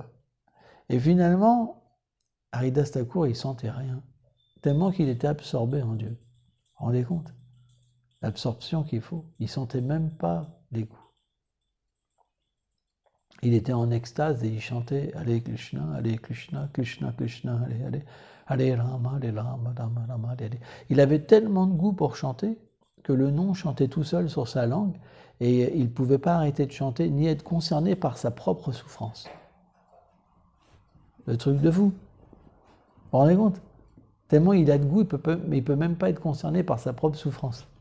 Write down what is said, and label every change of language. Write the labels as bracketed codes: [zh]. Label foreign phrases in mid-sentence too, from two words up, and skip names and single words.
[fr] Et finalement, Haridas Thakur, il sentait rien, tellement qu'il était absorbé en Dieu. Vous vous rendez compte? L'absorption qu'il faut, il sentait même pas les coups. Il était en extase et il chantait Hare Krishna, Krishna Krishna, Hare Hare, Hare Rama, Rama Rama, Hare Hare. Il avait tellement de goût pour chanter que le nom chantait tout seul sur sa langue et il ne pouvait pas arrêter de chanter ni être concerné par sa propre souffrance. Le truc de fou. Vous vous rendez compte? Tellement il a de goût, mais il ne peut même pas être concerné par sa propre souffrance.